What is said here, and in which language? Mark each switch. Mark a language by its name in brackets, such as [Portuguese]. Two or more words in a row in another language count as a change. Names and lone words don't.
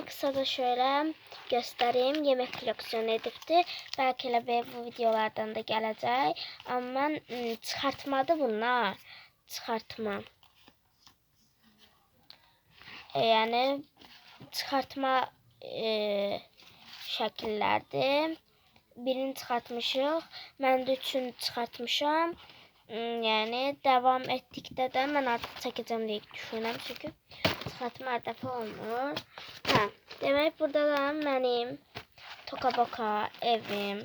[Turkish] Kısa da şöyle göstereyim. Yemek koleksiyonu edildi. Belki de bu videolardan da gelecek. Ama çıkartmadı bunlar. Çıkartma. Yani çıkartma şekillerdi. [Azerbaijani] Birini çıxartmışıq. Mən də üçünü çıxartmışam. Yəni devam etdikdə də mən artıq çəkəcəm deyə düşünürəm. Çünki çıxartma hər dəfə olmur. Hə, demək burada da mənim Toka Boka evim.